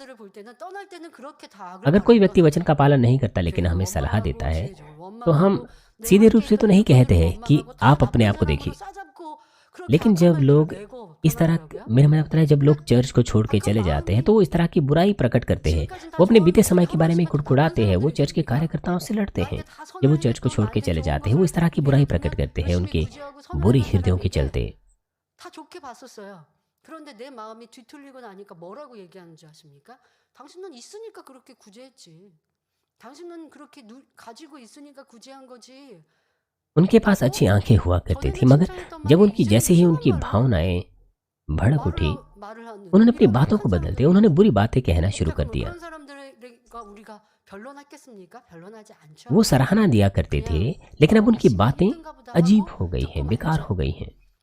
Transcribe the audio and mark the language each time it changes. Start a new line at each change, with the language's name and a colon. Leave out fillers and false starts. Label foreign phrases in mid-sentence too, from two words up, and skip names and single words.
Hindi: अगर कोई व्यक्ति वचन का पालन नहीं करता लेकिन हमें सलाह देता है तो हम सीधे रूप से तो नहीं कहते हैं कि आप अपने आप को देखिए, लेकिन जब लोग इस तरह, मेरा मतलब पता है, जब लोग चर्च को छोड़ के चले जाते हैं तो वो इस तरह की बुराई प्रकट करते हैं। वो अपने बीते समय के बारे में कुड़कुड़ाते हैं, वो चर्च के कार्यकर्ताओं से लड़ते हैं। जब वो चर्च को छोड़ के चले जाते हैं वो इस तरह की बुराई प्रकट करते हैं उनके बुरी हृदयों के चलते।
Korean: 그런데 내 마음이 뒤틀리고 나니까 뭐라고 얘기하는 줄 아십니까? 당신은 있으니까 그렇게 구제했지. 당신은 그렇게 가지고 있으니까 구제한 거지.
Hindi: उनके पास अच्छी आंखें हुआ करती थी, मगर जब उनकी जैसे ही उनकी भावनाएं भड़क उठी, उन्होंने अपनी बातों को बदल दिया, उन्होंने बुरी बातें कहना शुरू कर दिया। वो सराहना दिया करते थे, लेकिन अब उनकी बातें अजीब हो गई हैं, बेकार हो गई हैं।